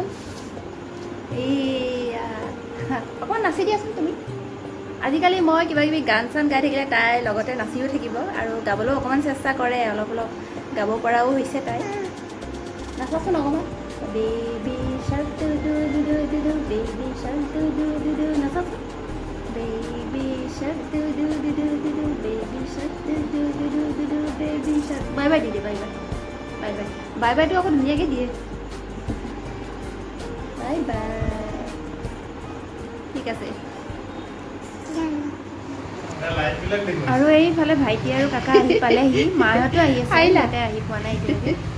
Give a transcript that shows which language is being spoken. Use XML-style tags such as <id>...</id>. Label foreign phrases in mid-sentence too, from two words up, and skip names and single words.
<as>এইয়া অকণমান নাচি দিয়াচোন তুমি। আজিকালি মই কিবা কিবি গান চান গাই থাকিলে তাই লগতে নাচিও থাকিব, আৰু গাবলৈও অকণমান চেষ্টা কৰে, অলপ অলপ গাব পৰাও হৈছে তাই। নাচাচোন অকণমান।</as> <en>Baby shark doo doo doo doo doo doo, Baby shark doo doo doo doo,</en> <as>নাচাচোন।</as> <en>Baby shark doo doo doo doo doo doo, Baby shark doo doo doo doo doo doo, Baby shark. bye bye</en> <as>দি দিয়ে,</as> <en>bye bye, bye bye, bye bye</en> <as>আকৌ ধুনীয়াকৈ দিয়ে।</as> <en>bye bye,</en> <as>ঠিক আছে। আৰু এইফালে ভাইটি আৰু কাকা আহি পালেহি, মাহঁতো আহি আছে, তাতে আহি পোৱা নাই এতিয়ালৈকে।</as>